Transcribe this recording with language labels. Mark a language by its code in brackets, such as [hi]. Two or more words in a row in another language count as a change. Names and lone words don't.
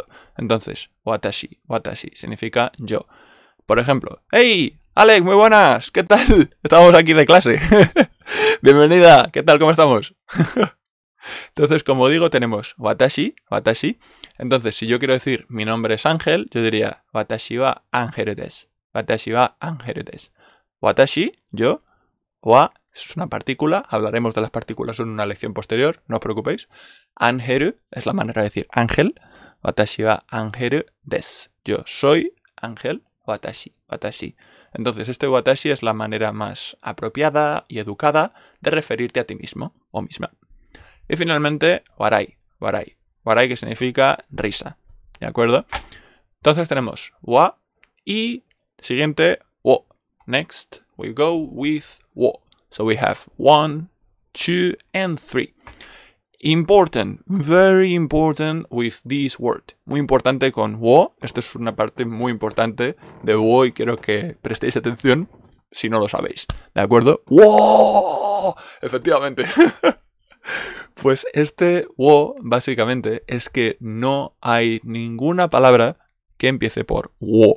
[es] Entonces, watashi, watashi significa yo. Por ejemplo, ¡hey! Alex, muy buenas, ¿qué tal? Estamos aquí de clase. Bienvenida, ¿qué tal? ¿Cómo estamos? Entonces, como digo, tenemos watashi, watashi. Entonces, si yo quiero decir mi nombre es Ángel, yo diría [ja] 私はアンヘルです. 私はアンヘルです. [es] Watashi, yo. Wa es una partícula. Hablaremos de las partículas en una lección posterior, no os preocupéis. Ángel es la manera de decir ángel. [ja] 私はアンヘルです. [es] Yo soy Ángel. Watashi, watashi. Entonces, este watashi es la manera más apropiada y educada de referirte a ti mismo o misma. Y finalmente, warai, warai. Warai que significa risa. ¿De acuerdo? Entonces tenemos wa y siguiente wo. [en] Next, we go with wo. So we have 1, 2, and 3. Important, very important with this word. [es] Muy importante con wo. Esto es una parte muy importante de wo y quiero que prestéis atención si no lo sabéis. ¿De acuerdo? ¡Wow! Efectivamente. Pues este wo básicamente es que no hay ninguna palabra que empiece por wo.